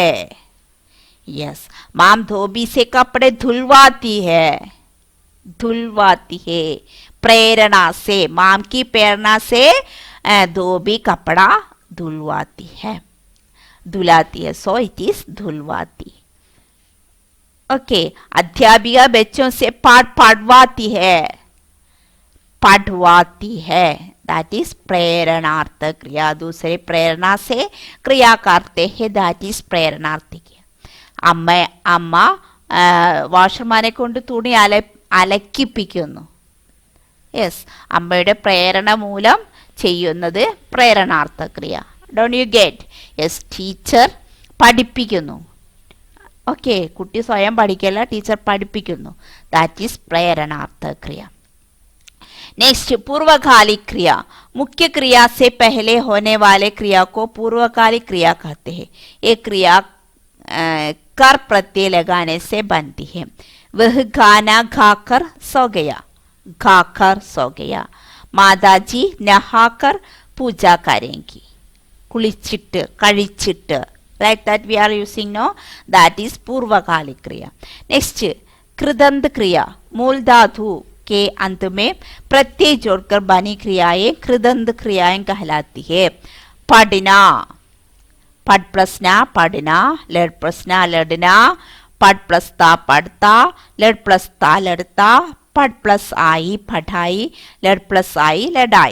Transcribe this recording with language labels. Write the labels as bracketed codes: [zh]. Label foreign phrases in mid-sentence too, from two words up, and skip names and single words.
[hi] यस, माम धोबी से कपड़े धुलवाती है, धुलवाती है, प्रेरणा से, माम की प्रेरणा से धोबी कपड़ा धुलवाती है, धुलाती है, [en] so it is [hi] धुलवाती। ओके, अध्यापिका बच्चों से पाठ पढ़वाती है, पढ़वाती है, [en] that is [hi] प्रेरणार्थक क्रिया। दूसरे प्रेरणा से क्रिया करते हैं, [en] that is [hi] प्रेरणार्थक क्रिया। [ml] അമ്മ വാഷർമാനെ കൊണ്ട് തുണി അലക്കിപ്പിക്കുന്നു. യെസ്, അമ്മയുടെ പ്രേരണ മൂലം ചെയ്യുന്നത് പ്രേരണാർത്ഥ ക്രിയ. [en] don't you get? [ml] യെസ്, ടീച്ചർ പഠിപ്പിക്കുന്നു. ഓക്കെ, കുട്ടി സ്വയം പഠിക്കല്ല, ടീച്ചർ പഠിപ്പിക്കുന്നു. [en] that is [hi] प्रेरणार्थक क्रिया. नेक्स्ट पूर्वकालिक क्रिया, मुख्य क्रिया से पहले होने वाले क्रिया को पूर्वकालिक क्रिया कहते हैं. ये क्रिया कर प्रत्यय लगाने से बनती है. वह गाना गाकर सो गया, गाकर सो गया. माताजी नहाकर पूजा करेंगी, [ml] കുളിച്ചിട്ട് കഴിച്ചിട്ട്. [en] Like that we are using now. That is [hi] पूर्वकालिक क्रिया. नेक्स्ट कृदंत क्रिया, मूल धातु के अंत में प्रत्यय जोड़कर बनी क्रियाएं कृदंत क्रियाएं कहलाती है. पढ़ना, पढ़ प्लस ना पढ़ना, लड़ प्लस ना लड़ना, पढ़ प्लस ता पढ़ता, लड़ प्लस ता लड़ता, पढ़ प्लस आई पढ़ाई, लड़ प्लस आई लड़ाई.